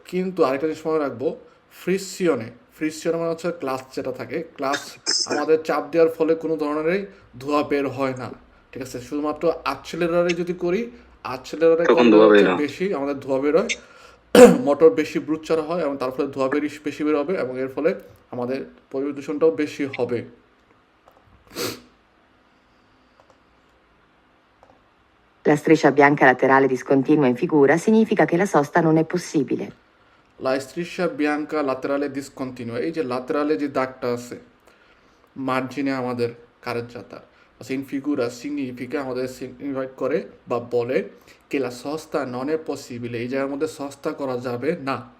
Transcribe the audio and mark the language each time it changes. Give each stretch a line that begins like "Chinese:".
Bangla: কিন্তু আরেকটা জিনিস মনে রাখবো, ফ্রিসিয়নে মানে হচ্ছে গ্লাস যেটা থাকে, গ্লাস আমাদের চাপ দেওয়ার ফলে কোনো ধরনেরই ধোঁয়া বের হয় না। ঠিক আছে, শুধুমাত্র আর্চেলারে যদি করি, আর্চেলারে তখন করলে ধোয়া হচ্ছে বের হয়। বেশি আমাদের ধোঁয়া বের হয়, মোটর বেশি ব্রুচার হয় এবং তার ফলে ধোঁয়া বেশি বের হবে এবং এর ফলে আমাদের পরিবেশ দূষণটাও বেশি হবে।
Italian: La striscia bianca laterale discontinua in figura significa che la sosta non è possibile.
Bangla: লা স্ট্রিশা বিয়াঙ্কা লাতেরালে ডিসকন্টিনিউ, এই যে লাতেরালে যে দাগটা আছে মার্জিনে আমাদের কারেন্ট যাতার, ইন ফিগুরা সিগনিফিকা আমাদের ইনভাইট করে বা বলে কে লা সস্তা নন এ পসিবল, এই জায়গার মধ্যে সস্তা করা যাবে না।